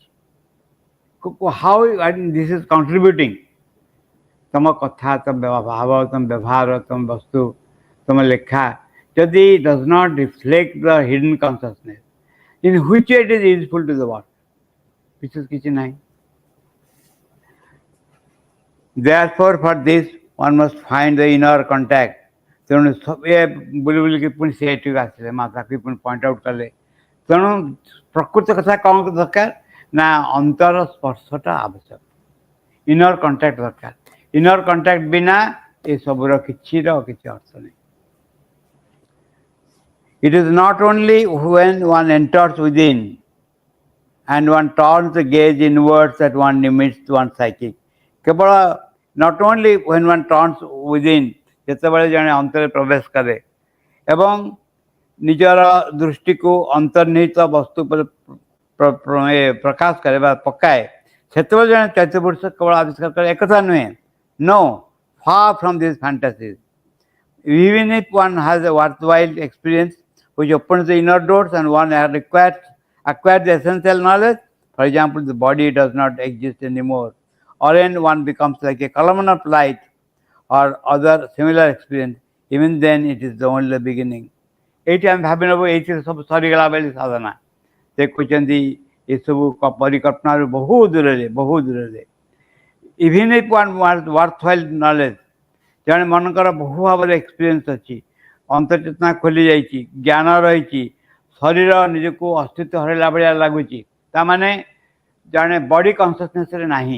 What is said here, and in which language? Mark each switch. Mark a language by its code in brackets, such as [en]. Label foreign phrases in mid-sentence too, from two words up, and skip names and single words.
[en] how this is contributing? [or] ତୁମ କଥା, ତୁମ ଭାବ, ତୁମ ବ୍ୟବହାର, ତୁମ ବସ୍ତୁ, ତୁମ ଲେଖା ଯଦି [en] does not reflect the hidden consciousness in which it is useful to the world, [or] ବିଶେଷ କିଛି ନାହିଁ। [en] Therefore, for this one must find the inner contact. [or] ତେଣୁ ବୁଲି ବୁଲିକି ପୁଣି ସେ ଏଠିକୁ ଆସିଲେ, ମା ତାକୁ ପୁଣି [en] point out [or] କଲେ। ତେଣୁ ପ୍ରକୃତ କଥା କ'ଣ ଦରକାର ନା, ଅନ୍ତର ସ୍ପର୍ଶଟା ଆବଶ୍ୟକ, [en] inner contact [or] ଦରକାର। [en] inner contact [or] ବିନା ଏସବୁର କିଛି ଅର୍ଥ ନାହିଁ। [en] It is not only when one enters within and one turns the gaze inwards that one limits one's psyche. କେବଳ not only when one turns within, [or] ଯେତେବେଳେ ଜଣେ ଅନ୍ତରେ ପ୍ରବେଶ କରେ ଏବଂ ନିଜର ଦୃଷ୍ଟିକୁ ଅନ୍ତର୍ନିହିତ ବସ୍ତୁ ଉପରେ ପ୍ରକାଶ କରେ ବା ପକାଏ, ସେତେବେଳେ ଜଣେ ଚୈତ୍ୟ ପୁରୁଷ କେବଳ ଆବିଷ୍କାର କରେ, ଏକଥା ନୁହେଁ। [en] No, far from these fantasies. Even if one has a worthwhile experience which opens the inner doors and one has acquired the essential knowledge For example, the body does not exist anymore, or when one becomes like a column of light or other similar experience, even then it is the only beginning. [or] ଏଇଠି ଆମେ ଭାବି ନେବୁ ଏଇଥିରେ ସବୁ ସରିଗଲା ବୋଲି ସାଧନା। ସେ କହୁଛନ୍ତି ଏସବୁ ପରିକଳ୍ପନାରୁ ବହୁ ଦୂରରେ। [en] even if one worthwhile knowledge, [or] ଜଣେ ମନଙ୍କର ବହୁ ଭାବରେ ଏକ୍ସପିରିଏନ୍ସ ଅଛି, ଅନ୍ତର୍ଚେତନା ଖୋଲି ଯାଇଛି, ଜ୍ଞାନ ରହିଛି, ଶରୀର ନିଜକୁ ଅସ୍ତିତ୍ୱ ହରାଇଲା ଭଳିଆ ଲାଗୁଛି, ତାମାନେ ଜଣେ [en] body consciousnessରେ [or] ନାହିଁ।